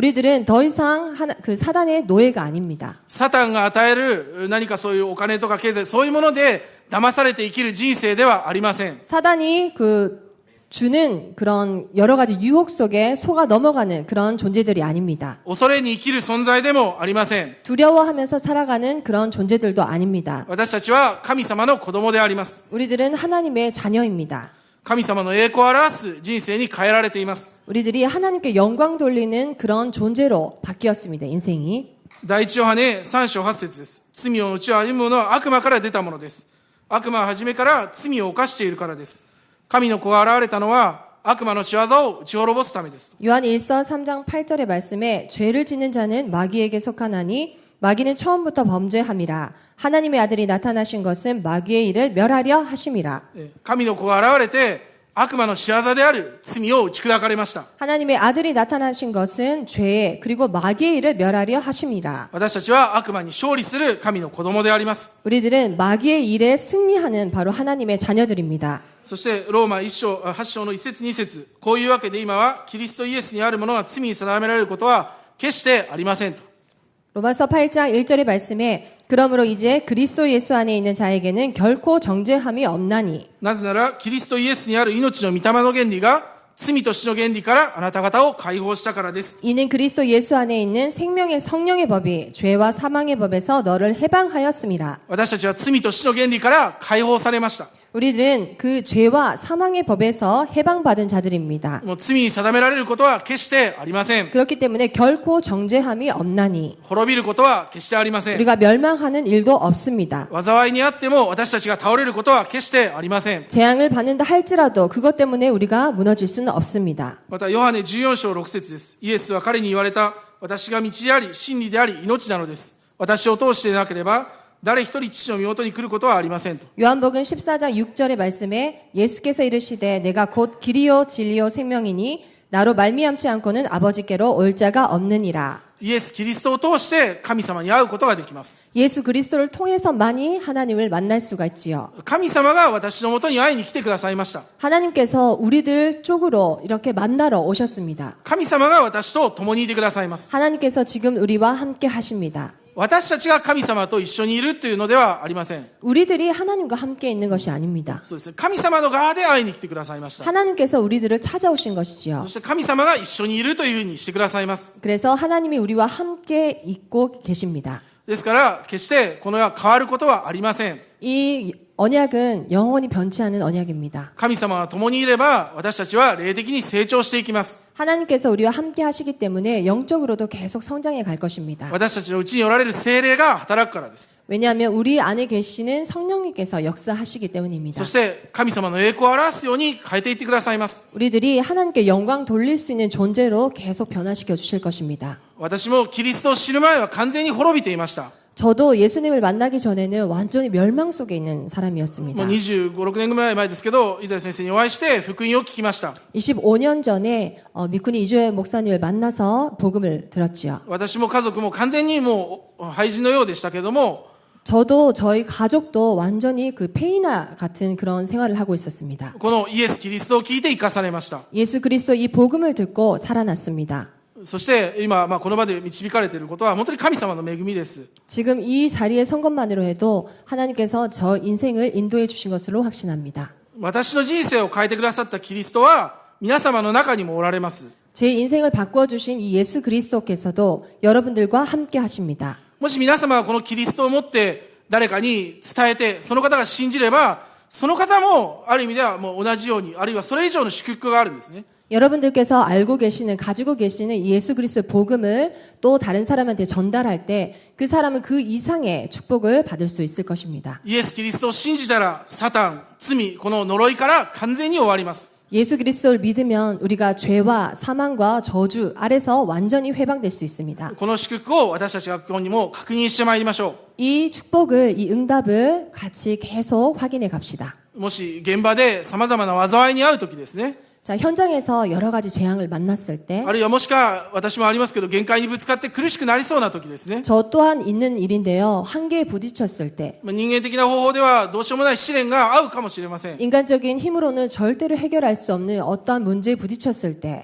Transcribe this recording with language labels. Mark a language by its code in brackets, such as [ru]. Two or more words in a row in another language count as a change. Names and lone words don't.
[ko] 우리들은 더 이상 그 사단의 노예가 아닙니다. [ja] サタンが与える何かそういうお金とか経済、そういうもので騙されて生きる人生ではありません。 [ko] 사단이 주는 그런 여러 가지 유혹 속에 속아 넘어가는 그런 존재들이 아닙니다. [ja] 恐れに生きる存在でもありません。 [ko] 두려워하면서 살아가는 그런 존재들도 아닙니다. [ja] 私たちは神様の子供であります。 [ko] 우리들은 하나님의 자녀입니다. [ja] 神様の栄光を表す人生に変えられています。 [ko] 우리들이 하나님께 영광 돌리는 그런 존재로 바뀌었습니다. 인생이. [ja] 第一ヨハネ3章8節です。罪を打ち歩む者は悪魔から出たものです。悪魔は初めから罪を犯しているからです。神の子が現れたのは悪魔の仕業を打ち滅ぼすためです。 [ko] 요한 1서 3장 8절의 말씀에 죄를 짓는 자는 마귀에게 속하나니 마귀는 처음부터 범죄함이라 하나님의 아들이 나타나신 것은 마귀의 일을 멸하려 하심이라. [ja] 神の子が現れて悪魔の仕業である罪を打ち砕かれました。 [ko] 하나님의 아들이 나타나신 것은 죄 그리고 마귀의 일을 멸하려 하심이라. [ja] 私たちは悪魔に勝利する神の子供であります。 [ko] 우리들은 마귀의 일에 승리하는 바로 하나님의 자녀들입니다. [ja] そしてローマ1章8章の1節2節、こういうわけで今はキリストイエスにあるものが罪に定められることは決してありませんと。 [ko] 로마서 8장 1절의 말씀에 그러므로 이제 그리스도 예수 안에 있는 자에게는 결코 정죄함이 없나니. [ja] なぜならキリストイエスにある命の御霊の原理が罪と死の原理からあなた方を解放したからです。 [ko] 이는 그리스도 예수 안에 있는 생명의 성령의 법이 죄와 사망의 법에서 너를 해방하였음이라. [ja] 私たちは罪と死の原理から解放されました。 [ko] 우리들은 그 죄와 사망의 법에서 해방받은 자들입니다. [ja] もう罪に定められることは決してありません。 [ko] 그렇기 때문에 결코 정죄함이 없나니. [ja] 滅びることは決してありません。 [ko] 우리가 멸망하는 일도 없습니다. [ja] 災いにあっても私たちが倒れることは決してありません。 [ko] 재앙을 받는다 할지라도 그것 때문에 우리가 무너질 수는 없습니다. [ja] またヨハネ14章6節です。イエスは彼に言われた。私が道であり真理であり命なのです。私を通してなければ誰一人父の身元に来ることはありませんと。 [ko] 요한복음 14장 6절의 말씀에 예수께서 이르시되 내가 곧 길이요 진리요 생명이니 나로 말미암지 않고는 아버지께로 올 자가 없느니라. [ja] イエス・キリストを通して神様に会うことができます。 [ko] 예수 그리스도를 통해서만이 하나님을 만날 수가 있지요. [ja] 神様が私のもとに会いに来てくださいました。 [ko] 하나님께서 우리들 쪽으로 이렇게 만나러 오셨습니다. [ja] 神様が私と共にいてくださいます。 [ko] 하나님께서 지금 우리와 함께 하십니다. [ja] 私たちが神様と一緒にいるというのではありません。 [ko] 우리들이 하나님과 함께 있는 것이 아닙니다. [ja] そうですね。神様の側で会いに来てくださいました。 [ko] 하나님께서 우리들을 찾아오신 것이지요. [ja] そして神様が一緒にいるというふうにしてくださいます。 [ko] 그래서 하나님이 우리와 함께 있고 계십니다. [ja] ですから決してこの世は変わることはありません。 [ko] 이 언약은 영원히 변치 않은 언약입니다. [ja] 神様が共にいれば私たちは霊的に成長していきます。 [ko] 하나님께서 우리와 함께 하시기 때문에 영적으로도 계속 성장해 갈 것입니다. [ja] 私たちのうちにおられる聖霊が働くからです。 [ko] 왜냐하면 우리 안에 계시는 성령님께서 역사하시기 때문입니다. [ja] そして神様の栄光を表すように変えていってくださいます。 [ko] 우리들이 하나님께 영광 돌릴 수 있는 존재로 계속 변화시켜 주실 것입니다. [ja] 私もキリストを知る前は完全に滅びていました。 [ko] 저도 예수님을 만나기 전에는 완전히 멸망 속에 있는 [ja] も [ko] 사람이었습니다. [ja] う25、6年ぐらい前ですけど、イザヤ先生にお会いして福音を聞きました。 [ko] 25년 전에 미쿠니 이주혜 목사님을 만나서 복음을 들었지요. [ja] 私も家族も完全にもう廃人のようでしたけども、 [ko] 저도 저희 가족도 완전히 그 페이나 같은 그런 생활을 하고 있었습니다. [ja] このイエス・キリストを聞いて生かされました。 [ko] 예수 그리스도 이 복음을 듣고 살아났습니다. [ja] そして今、この場で導かれていることは本当に神様の恵みです。 [ko] 지금 이 자리에 선 것만으로 해도 하나님께서 저 인생을 인도해 주신 것으로 확신합니다. [ja] 私の人生を変えてくださったキリストは皆様の中にもおられます。 [ko] 제 인생을 바꿔주신 이 예수 그리스도께서도 여러분들과 함께 하십니다. [ja] もし皆様がこのキリストを持って誰かに伝えて、その方が信じれば、その方もある意味ではもう同じように、あるいはそれ以上の祝福があるんですね。 [ko] 여러분들께서 알고 계시는, 가지고 계시는 이 예수 그리스도의 복음을 또 다른 사람한테 전달할 때 그 사람은 그 이상의 축복을 받을 수 있을 것입니다. [ja] イエス・キリストを信じたら、サタン、罪、この呪いから完全に終わります。 [ko] 예수 그리스도를 믿으면 우리가 죄와 사망과 저주 아래서 완전히 해방될 수 있습니다. [ja] この祝福を私たちが今日にも確認してまいりましょ [ko] 이 축복을, 이 응답을 같이 계속 확인해 갑시다. [ja] う。もし現場で様々な災いに遭うときですね。 [ko] 자, 현장에서 여러 가지 재앙을 만났을 때, [ja] あるいはもしくは私もありますけど、限界にぶつかって苦しくなりそうなときですね。 [ko] 저 또한 있는 일인데요. 한계에 부딪혔을 때, [ja] 人間的な方法ではどうしようもない試練が合うかもしれません。 [ko] 인간적인 힘으로는 절대로 해결할 수 없는 어떠한 문제에 부딪혔을 때,